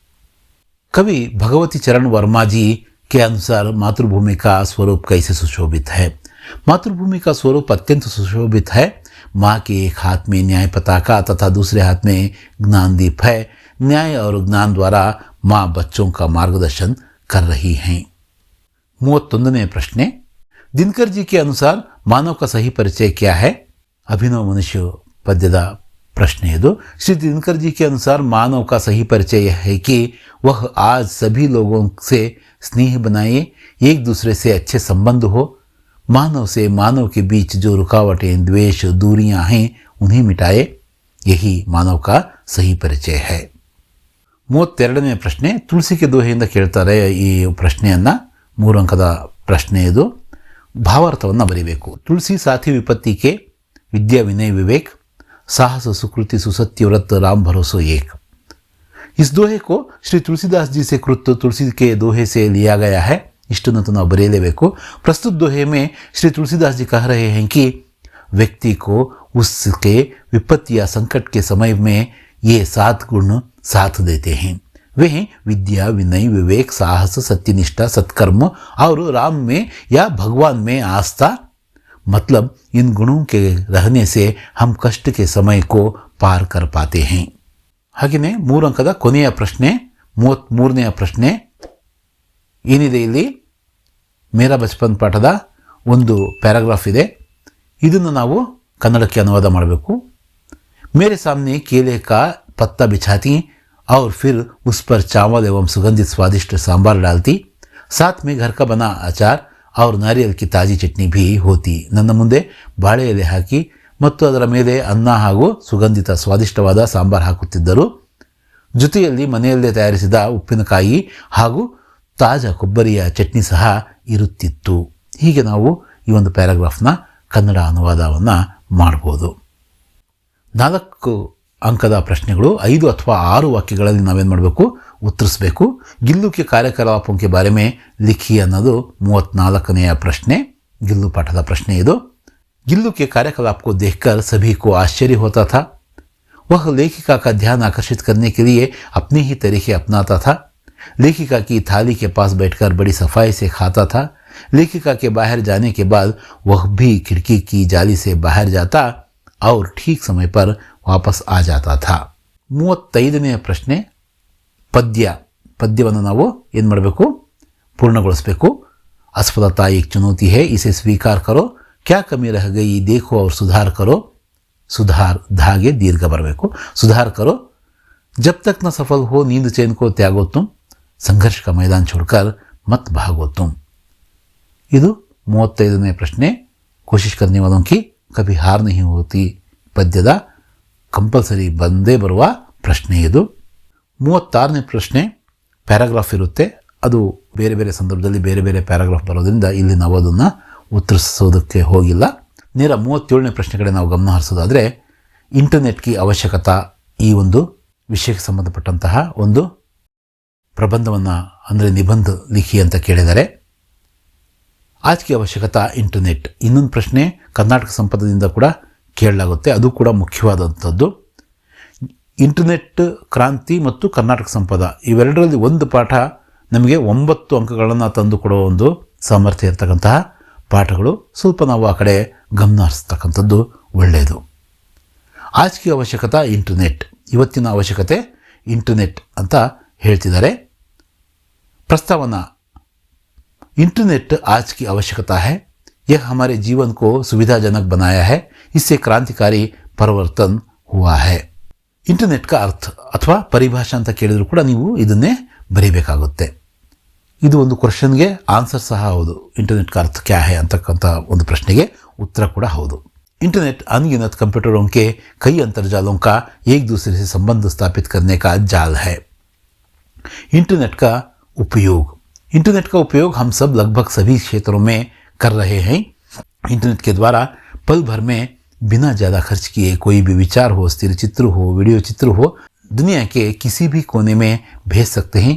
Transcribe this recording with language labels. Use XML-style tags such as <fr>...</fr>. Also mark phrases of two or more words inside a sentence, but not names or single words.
<hi>कवि भगवती चरण वर्मा जी के अनुसार मातृभूमि का स्वरूप कैसे सुशोभित है? मातृभूमि का स्वरूप अत्यंत सुशोभित है. माँ के एक हाथ में न्याय पताका तथा दूसरे हाथ में ज्ञानदीप है. न्याय और ज्ञान द्वारा माँ बच्चों का मार्गदर्शन कर रही हैं.</hi> <kn>31ನೇ ಪ್ರಶ್ನೆ,</kn> <hi>दिनकर जी के अनुसार मानव का सही परिचय क्या है? अभिनव मनुष्य पद्यದ प्रश्न है. श्री दिनकर जी के अनुसार मानव का सही परिचय यह है कि वह आज सभी लोगों से स्नेह बनाए, एक दूसरे से अच्छे संबंध हो. मानव से मानव के बीच जो रुकावटें, द्वेष, दूरियां हैं उन्हें मिटाए. यही मानव का सही परिचय है.</hi> <kn>32ನೇ ಪ್ರಶ್ನೆ, ತುಳಸಿಗೆ ದೋಹೆಯಿಂದ ಕೇಳ್ತಾರೆ ಈ ಪ್ರಶ್ನೆಯನ್ನ. 3 ಅಂಕದ ಪ್ರಶ್ನೆ ಇದು. ಭಾವಾರ್ಥವನ್ನು ಬರೀಬೇಕು.</kn> <hi>ತುಳಸಿ साथी विपत्ति के, विद्या विनय विवेक, साहस सुकृति सुसत्य व्रत राम भरोसो एक. इस दोहे को श्री तुलसीदास जी से कृत तुलसी के दोहे से लिया गया है.</hi> <kn>इष्टನ್ನು ನಾವು ಬರೆಯಲೇಬೇಕು.</kn> <hi>प्रस्तुत दोहे में श्री तुलसीदास जी कह रहे हैं कि व्यक्ति को उसके विपत्ति या संकट के समय में ये 7 गुण साथ देते हैं. वे हैं विद्या, विनय, विवेक, साहस, सत्यनिष्ठा, सत्कर्म और राम में या भगवान में आस्था. मतलब इन गुणों के रहने से हम कष्ट के समय को पार कर पाते हैं.</hi> <kn>ಹಾಗೆಯೇ 3 ಅಂಕದ ಕೊನೆಯ ಪ್ರಶ್ನೆ, 33ನೇ ಪ್ರಶ್ನೆ ಏನಿದೆ ಇಲ್ಲಿ, ಮೇರಾ ಬಚಪನ್ ಪಾಠದ ಒಂದು ಪ್ಯಾರಾಗ್ರಾಫ್ ಇದೆ. ಇದನ್ನು ನಾವು ಕನ್ನಡಕ್ಕೆ ಅನುವಾದ ಮಾಡಬೇಕು.</kn> <hi>मेरे सामने केले का पत्ता बिछाती और फिर उस पर चावल एवं सुगंधित स्वादिष्ट सांबार डालती. साथ में घर का बना अचार और नारियल की ताजी चटनी भी होती.</hi> <kn>ನನ್ನ ಮುಂದೆ ಬಾಳೆ ಎಲೆ ಹಾಕಿ ಮತ್ತು ಅದರ ಮೇಲೆ ಅನ್ನ ಹಾಗೂ ಸುಗಂಧಿತ ಸ್ವಾದಿಷ್ಟವಾದ ಸಾಂಬಾರ್ ಹಾಕುತ್ತಿದ್ದರು. ಜೊತೆಯಲ್ಲಿ ಮನೆಯಲ್ಲೇ ತಯಾರಿಸಿದ ಉಪ್ಪಿನಕಾಯಿ ಹಾಗೂ ತಾಜಾ ಕೊಬ್ಬರಿಯ ಚಟ್ನಿ ಸಹ ಇರುತ್ತಿತ್ತು. ಹೀಗೆ ನಾವು ಈ ಒಂದು ಪ್ಯಾರಾಗ್ರಾಫ್ನ ಕನ್ನಡ ಅನುವಾದವನ್ನು ಮಾಡ್ಬೋದು. 4 ಅಂಕದ ಪ್ರಶ್ನೆಗಳು 5 ಅಥವಾ 6 ವಾಕ್ಯಗಳಲ್ಲಿ ನಾವೇನು ಮಾಡಬೇಕು, ಉತ್ತರಿಸಬೇಕು.</kn> <hi>गिल्लू के ಕಾರ್ಯಕಲಾಪೋं के बारे में लिखी</hi> <kn>ಅನ್ನೋದು 34ನೇ ಪ್ರಶ್ನೆ, गिल्लू ಪಾಠದ ಪ್ರಶ್ನೆ ಇದು.</kn> <hi>गिल्लू के कार्यकलाप को देखकर सभी को आश्चर्य होता था. वह लेखिका का ध्यान आकर्षित करने के लिए अपने ही तरीके अपनाता था. लेखिका की थाली के पास बैठकर बड़ी सफाई से खाता था. लेखिका के बाहर जाने के बाद वह भी खिड़की की जाली से बाहर जाता और ठीक समय पर वापस आ जाता था.</hi> <kn>35ನೇ ಪ್ರಶ್ನೆ, ಪದ್ಯವನ್ನು ನಾವು ಏನು ಮಾಡಬೇಕು, ಪೂರ್ಣಗೊಳಿಸಬೇಕು.</kn> <hi>अस्पदता एक चुनौती है, इसे स्वीकार करो. क्या कमी रह गई देखो और सुधार करो. सुधार धागे दीर्घ बरಬೇಕು. सुधार करो. जब तक न सफल हो नींद चैन को त्यागो तुम. संघर्ष का मैदान छोड़कर मत भागो तुम.</hi> <kn>ಇದು 35ನೇ ಪ್ರಶ್ನೆ. कोशिश करने वालों की कभी हार नहीं होती ಪದ್ಯದ ಕಂಪಲ್ಸರಿ ಬಂದೇ ಬರುವ ಪ್ರಶ್ನೆ ಇದು. 36ನೇ ಪ್ರಶ್ನೆ ಪ್ಯಾರಾಗ್ರಾಫ್ ಇರುತ್ತೆ. ಅದು ಬೇರೆ ಬೇರೆ ಸಂದರ್ಭದಲ್ಲಿ ಬೇರೆ ಬೇರೆ ಪ್ಯಾರಾಗ್ರಾಫ್ ಬರೋದ್ರಿಂದ ಇಲ್ಲಿ ನಾವು ಅದನ್ನು ಉತ್ತರಿಸೋದಕ್ಕೆ ಹೋಗಿಲ್ಲ. ನೇರ 37ನೇ ಪ್ರಶ್ನೆ ಕಡೆ ನಾವು ಗಮನ ಹರಿಸೋದಾದರೆ ಇಂಟರ್ನೆಟ್ಗೆ ಅವಶ್ಯಕತಾ ಈ ಒಂದು ವಿಷಯಕ್ಕೆ ಸಂಬಂಧಪಟ್ಟಂತಹ ಒಂದು ಪ್ರಬಂಧವನ್ನು ಅಂದರೆ</kn> <hi>निबंध लिखि</hi> <kn>ಅಂತ ಕೇಳಿದ್ದಾರೆ.</kn> <hi>आज की ಅವಶ್ಯಕತಾ ಇಂಟರ್ನೆಟ್.</hi> <kn>ಇನ್ನೊಂದು ಪ್ರಶ್ನೆ ಕರ್ನಾಟಕ ಸಂಪದದಿಂದ ಕೂಡ ಕೇಳಲಾಗುತ್ತೆ, ಅದು ಕೂಡ ಮುಖ್ಯವಾದಂಥದ್ದು. ಇಂಟರ್ನೆಟ್ ಕ್ರಾಂತಿ ಮತ್ತು ಕರ್ನಾಟಕ ಸಂಪದ ಇವೆರಡರಲ್ಲಿ ಒಂದು ಪಾಠ ನಮಗೆ 9 ಅಂಕಗಳನ್ನು ತಂದು ಕೊಡುವ ಒಂದು ಸಾಮರ್ಥ್ಯ ಇರತಕ್ಕಂತಹ ಪಾಠಗಳು. ಸ್ವಲ್ಪ ನಾವು ಆ ಕಡೆ ಗಮನ ಹರಿಸ್ತಕ್ಕಂಥದ್ದು ಒಳ್ಳೆಯದು. आज की ಅವಶ್ಯಕತಾ ಇಂಟರ್ನೆಟ್, ಇವತ್ತಿನ ಅವಶ್ಯಕತೆ ಇಂಟರ್ನೆಟ್ ಅಂತ ಹೇಳ್ತಿದ್ದಾರೆ.</kn> <hi>प्रस्तावना, इंटरनेट आज की आवश्यकता है, यह हमारे जीवन को सुविधाजनक बनाया है, इससे क्रांतिकारी परिवर्तन हुआ है. इंटरनेट का अर्थ</hi> <kn>ಅಥವಾ ಪರಿಭಾಷೆ ಅಂತ ಕೇಳಿದ್ರು ಕೂಡ ನೀವು ಇದನ್ನೇ ಬರೀಬೇಕಾಗುತ್ತೆ. ಇದು ಒಂದು ಕ್ವೆಶ್ಚನ್ಗೆ ಆನ್ಸರ್ ಸಹ ಹೌದು.</kn> <hi>इंटरनेट का अर्थ क्या है</hi> <kn>ಅಂತಕ್ಕಂಥ ಒಂದು ಪ್ರಶ್ನೆಗೆ ಉತ್ತರ ಕೂಡ ಹೌದು.</kn> <hi>इंटरनेट अनगिनत कंप्यूटरों के कई अंतर्जालों का एक दूसरे से संबंध स्थापित करने का जाल है. इंटरनेट का उपयोग, इंटरनेट का उपयोग हम सब लगभग सभी क्षेत्रों में कर रहे हैं. इंटरनेट के द्वारा पल भर में बिना ज़्यादा खर्च किए कोई भी विचार हो, स्थिर चित्र हो, वीडियो चित्र हो, दुनिया के किसी भी कोने में भेज सकते हैं.</hi>